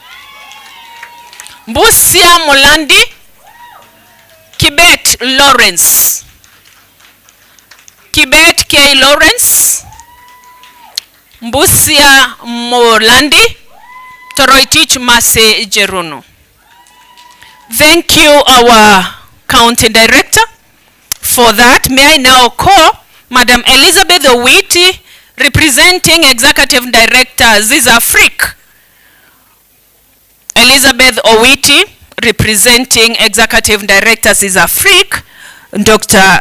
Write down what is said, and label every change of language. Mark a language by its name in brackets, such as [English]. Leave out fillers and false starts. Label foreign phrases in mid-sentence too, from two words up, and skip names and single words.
[English] Mbusia Molandi, Kibet Lawrence. Kibet K. Lawrence, Mbusia Molandi, Toroitich Masejeruno. Thank you, our County Director, for that. May I now call Madam Elizabeth Owiti, representing Executive Director Zizafrique. Elizabeth Owiti, representing Executive Director Zizafrique, Dr.